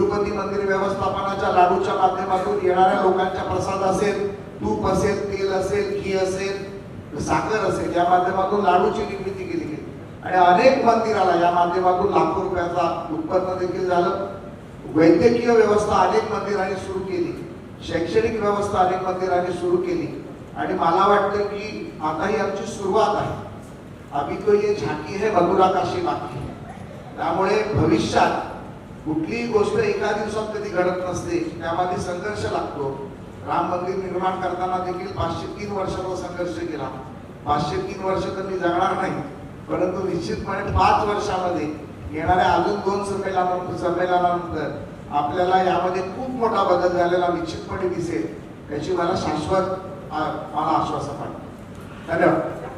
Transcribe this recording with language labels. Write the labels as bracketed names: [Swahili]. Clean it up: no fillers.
[Marathi] तिरुपती मंदिर व्यवस्थापनाच्या लाडूच्या माध्यमातून येणाऱ्या लोकांच्या प्रसाद असेल, तूप असेल, तेल असेल, घी असेल, साखर असेल, या माध्यमातून लाडूची निर्मिती केली गेली आणि अनेक मंदिराला या माध्यमातून लाखो रुपयाचा उत्पन्न देखील झालं। वैद्यकीय व्यवस्था अनेक मंदिरांनी सुरू केली, शैक्षणिक व्यवस्था अनेक मंदिरांनी सुरू केली आणि मला वाटतं की आता ही आमची सुरुवात आहे। [Hindi] अभी तो ये झांकी है, मधुरा काशी बाकी है। [Marathi] त्यामुळे भविष्यात कुठलीही गोष्ट एका दिवसात कधी घडत नसते, त्यामध्ये संघर्ष लागतो। राम मंदिर निर्माण करताना देखील 503 वर्षाचा संघर्ष केला। 503 वर्ष तर मी जगणार नाही, परंतु निश्चितपणे 5 वर्षामध्ये येणाऱ्या अजून 2 संमेलनानंतर आपल्याला यामध्ये खूप मोठा बदल झालेला निश्चितपणे दिसेल, याची मला शाश्वत आश्वासन वाटतं। धन्यवाद।